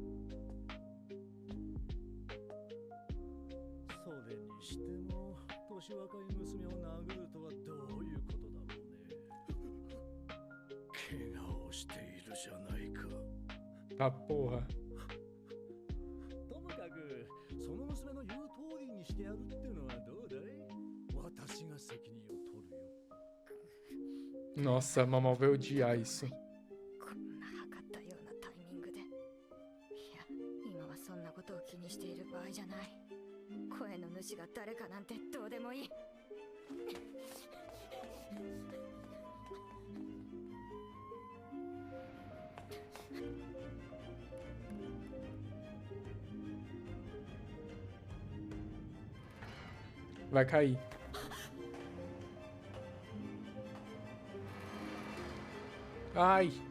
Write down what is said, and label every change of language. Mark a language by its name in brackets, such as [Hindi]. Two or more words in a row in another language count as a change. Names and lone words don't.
[Japanese] それにしても、年若い娘を殴るとはどういうことだろうね。怪我をしているじゃないか。 [Portuguese] Tá porra. [Japanese] ともかく、その娘の言う通りにしてやるっていうのはどうだい？私が責任を取るよ。 [Portuguese] Nossa, a mamãe vai odiar isso. [Japanese] こんな測ったようなタイミングで。いや、今はそんなことを気にしている場合じゃない。声の主が誰かなんてどうでもいい。 [Portuguese] Vai cair. Ai.